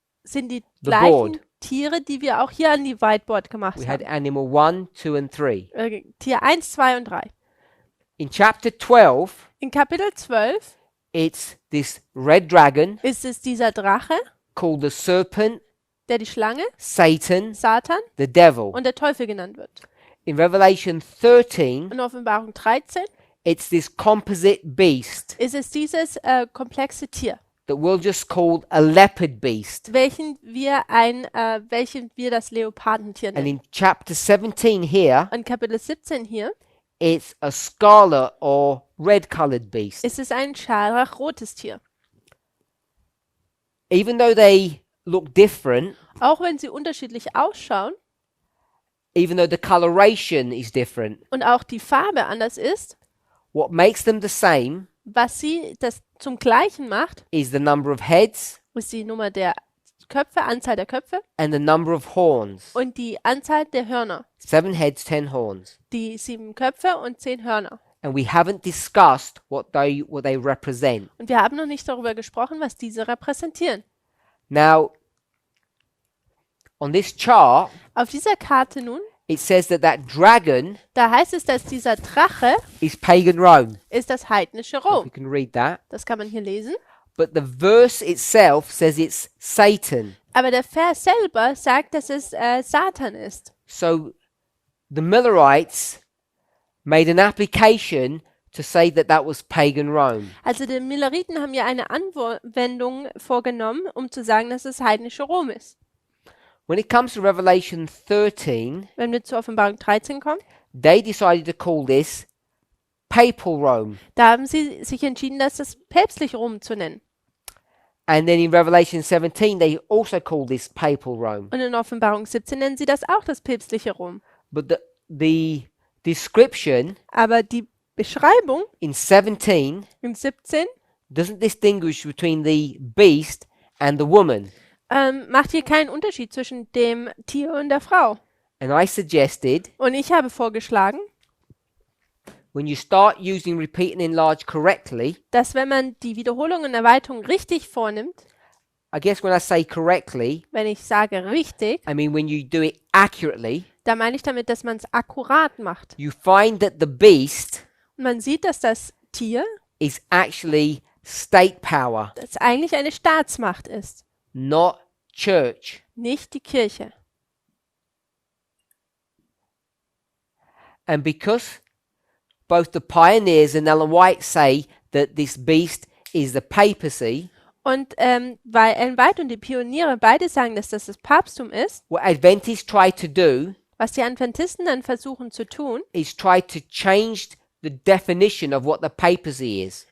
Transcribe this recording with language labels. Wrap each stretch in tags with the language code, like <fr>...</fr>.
<de>sind die</de> <en>the</en> <de>gleichen</de> <en>board.</en> <de>Tiere, die wir auch hier an die Whiteboard gemacht</de> <en>We had</en> <de>haben.</de> <en>animal 1, 2 and 3.</en> <de>Tier 1, 2 und 3.</de> <en>In chapter 12,</en> <de>In Kapitel 12</de> <en>it's this red dragon</en> <de>ist es dieser Drache,</de> <en>called the serpent,</en> <de>der die Schlange,</de> <en>Satan,</en> <de>Satan</de> <en>the devil.</en> <de>und der Teufel genannt wird.</de> <en>In Revelation 13,</en> <de>In Offenbarung 13</de> <en>it's this composite beast</en> <de>ist es dieses komplexe Tier,</de> <en>that we'll just call a leopard beast.</en> <de>welchen wir das Leopardentier</de> <en>And</en> <de>nennen.</de> <en>in chapter 17 here,</en> <de>In Kapitel 17 hier</de> <en>it's a scarlet or red colored beast.</en> <de>ist es ein scharlachrotes Tier.</de> <en>Even though they look different,</en> <de>Auch wenn sie unterschiedlich ausschauen</de> <en>even though the coloration is different,</en> <de>und auch die Farbe anders ist,</de> <en>what makes them the same</en> <de>was sie das zum Gleichen macht,</de> <en>is the number of heads</en> <de>ist die Nummer der Köpfe, Anzahl der Köpfe</de> <en>and the number of horns.</en> <de>und die Anzahl der Hörner.</de> <en>7 heads, 10 horns.</en> <de>Die 7 Köpfe und 10 Hörner.</de> <en>And we haven't discussed what they represent.</en> <de>Und wir haben noch nicht darüber gesprochen, was diese repräsentieren.</de> <en>Now, on this chart,</en> <de>Auf dieser Karte nun,</de> <en>it says that dragon</en> <de>da heißt es, dass dieser Drache</de> <en>is pagan Rome.</en> <de>ist das heidnische</de> <en>If you</en> <de>Rom.</de> <en>can read that.</en> <de>Das kann man hier lesen.</de> <en>But the verse itself says it's Satan.</en> <de>Aber der Vers selber sagt, dass es Satan ist.</de> <en>So the Millerites made an application to say that was pagan Rome.</en> <de>Also die Milleriten haben ja eine Anwendung vorgenommen, um zu sagen, dass es heidnische Rom ist.</de> <en>When it comes to Revelation 13,</en> <de>Wenn wir zur Offenbarung 13 kommen,</de> <en>they decided to call this papal Rome.</en> <de>da haben sie sich entschieden, das päpstliche Rom zu nennen.</de> <en>And then in Revelation 17, they also call this papal Rome.</en> <de>Und in Offenbarung 17 nennen sie das auch das päpstliche Rom.</de> <en>But the description</en> <de>Aber die Beschreibung</de> <en>in 17</en> <de>in 17</de> <en>doesn't distinguish between the beast and the woman.</en> <de>macht hier keinen Unterschied zwischen dem Tier und der Frau.</de> <en>And I suggested</en> <de>Und ich habe vorgeschlagen,</de> <en>when you start using repeat and enlarge correctly,</en> <de>dass wenn man die Wiederholung und Erweiterung richtig vornimmt,</de> <en>I guess when I say correctly,</en> <de>wenn ich sage richtig,</de> <en>I mean when you do it accurately,</en> <de>da meine ich damit, dass man es akkurat macht.</de> <en>you find that the beast</en> <de>Und man sieht, dass das Tier,</de> <en>is actually state power,</en> <de>das eigentlich eine Staatsmacht ist,</de> <en>not church.</en> <de>nicht die Kirche.</de> <en>And because both the pioneers and Ellen White say that this beast is the papacy,</en> <de>Und weil Ellen White und die Pioniere beide sagen, dass das Papsttum ist,</de> <en>what Adventists try to do</en> <de>was die Adventisten dann versuchen zu tun,</de> <en>is try to change the definition of what the papacy is.</en>